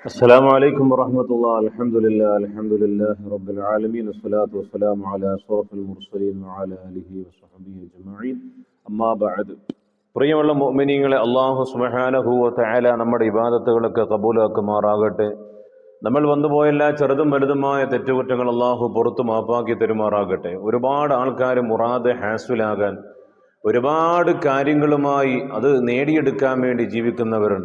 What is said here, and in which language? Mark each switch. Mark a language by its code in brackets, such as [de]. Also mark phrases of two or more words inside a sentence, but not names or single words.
[ar] السلام عليكم ورحمة الله. الحمد لله رب العالمين. الصلاة والسلام على أشرف المرسلين وعلى آله وصحبه أجمعين. أما بعد. [ml] പ്രിയമുള്ള മുഅ്മിനീങ്ങളെ, [ar] الله سبحانه وتعالى [ml] നമ്മുടെ ഇബാദത്തുകളൊക്കെ കബൂലാക്കുമാറാകട്ടെ. നമ്മൾ വന്നുപോയ എല്ലാ ചെറുതും വലുതുമായ തെറ്റുകുറ്റങ്ങൾ അല്ലാഹു പുറത്തു മാപ്പാക്കി തരുമാറാകട്ടെ. ഒരുപാട് ആൾക്കാർ മുറാദ് ഹാസുലാകാൻ ഒരുപാട് കാര്യങ്ങളുമായി അത് നേടിയെടുക്കാൻ വേണ്ടി ജീവിക്കുന്നവരുണ്ട്.